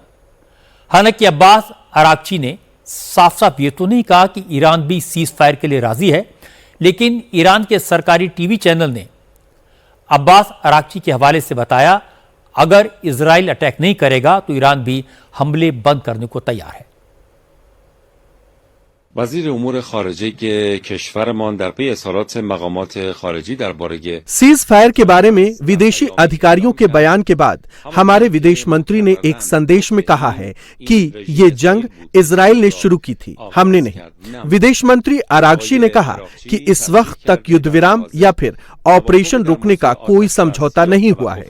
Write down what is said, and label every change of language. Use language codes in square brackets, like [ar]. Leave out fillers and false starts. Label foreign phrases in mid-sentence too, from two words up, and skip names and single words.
[hi] हालांकि अब्बास अराक्ची ने साफ साफ ये तो नहीं कहा कि ईरान भी [en] cease fire [hi] के लिए राजी है, लेकिन ईरान के सरकारी टीवी चैनल ने अब्बास अराक्ची के हवाले से बताया, अगर इजराइल अटैक नहीं करेगा तो ईरान भी हमले बंद करने को तैयार है। [fa] वزیر امور خارجه کشورمان در پی اظهارات مقامات خارجی درباره [en] cease fire [hi] के बारे में विदेशी अधिकारियों के बयान के बाद हमारे विदेश मंत्री ने एक संदेश में कहा है कि ये जंग इजराइल ने शुरू की थी, हमने नहीं। विदेश मंत्री अरागशी ने कहा कि इस वक्त तक युद्ध विराम या फिर ऑपरेशन रोकने का कोई समझौता नहीं हुआ है।